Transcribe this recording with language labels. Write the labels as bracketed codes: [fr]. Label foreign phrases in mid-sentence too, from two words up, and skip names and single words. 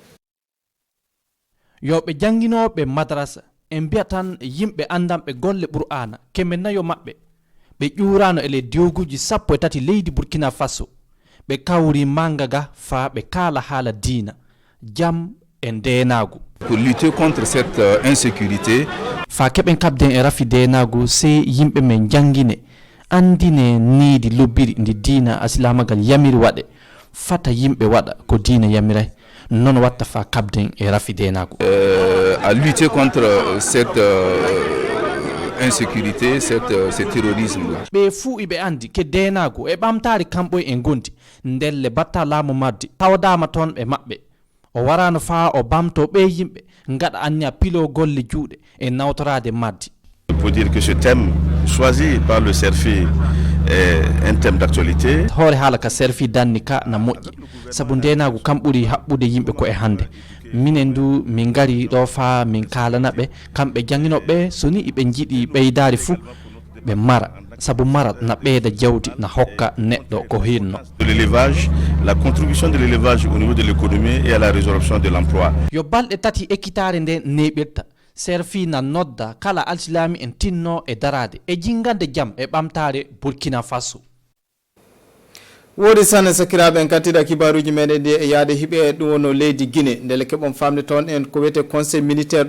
[ff] yoɓe jangguinoɓe madrasa en mbiya tan yimɓe andanɓe golle Qur'ana keme nayo mabɓe ɓe ƴurano e ley dewguji 13 leydi Burkina Faso ɓe kawri manga ga fa ɓe kala haala diina jam e ndenagu [fr] pour lutter contre cette insécurité [ff] fa keɓen kabden e rafi denagu sey yimɓe men jangguine andine niidi lobbiri ndi diina asilamagal yamiri waɗe fata yimɓe waɗa ko diina yamiray non watta fa kabden e rafi denagu [fr] à lutter contre cette insécurité ce terrorisme là [ff] ɓe fuu iɓe andi ke denagu e ɓamtari kamɓoy en gondi ndelle batta laamu maddi tawdama toon ɓe maɓɓe o warano fa o bamto ɓe yimɓe gaɗa anniya pilo golle juuɗe e nawtorade maddi. [fr] Pour dire que ce thème choisi par le CERFI est un thème d'actualité. [ff] hoore haala ka serfi danni ka na moƴƴi sabu ndenagu kam ɓuuri haɓɓude yimɓe ko e hande minen du min gari ɗo fa min kalanaɓe kamɓe jangguinoɓe soni iɓe jiiɗi ɓeydari fuu ɓe mara sabu mara na ɓeyda jawdi na hokka neɗɗo ko hinno. [fr] De l'élevage, la contribution de l'élevage au niveau de l'économie et à la résorption de l'emploi. [ff] Yo balɗe tati ekkitare nde neɓirta serfi na nodda kala alsilami en tinno e darade e jingande jaam e ɓamtare Burkina Faso. woodi sanne sakiraɓe en kattiɗa kibaruji meɗen ɗi e yaade hiɓe ɗum wonno leydi Guinée ndele keɓon famde toon en ko wiyete [fr] conseil militaire